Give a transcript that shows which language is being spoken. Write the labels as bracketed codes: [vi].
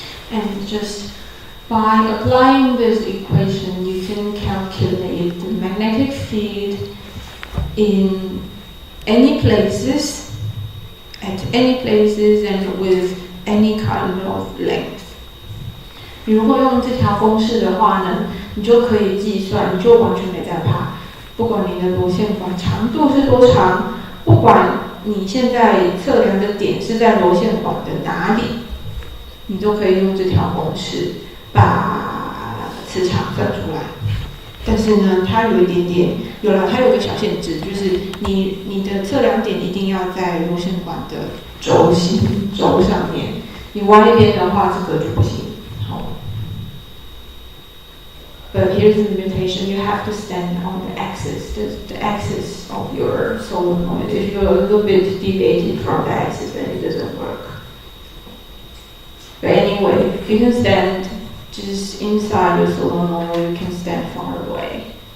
[en] And just by applying this equation, you can calculate the magnetic field in any places, at any places and with any kind of length. [zh] 你如果用这条公式的话呢，你就可以计算，你就完全没在怕。不管你的螺线管长度是多长，不管你现在测量的点是在螺线管的哪里，你都可以用这条公式把磁场算出来。但是呢，它有一点点，它有个小限制，就是你的测量点一定要在螺线管的轴上面，你歪一边的话，这个就不行。好。 [en] But here's the limitation: you have to stand on the axis, the axis of your solenoid. If you're a little bit deviated from the axis, then it doesn't work. But anyway, you can stand just inside your solenoid, or you can stand far away.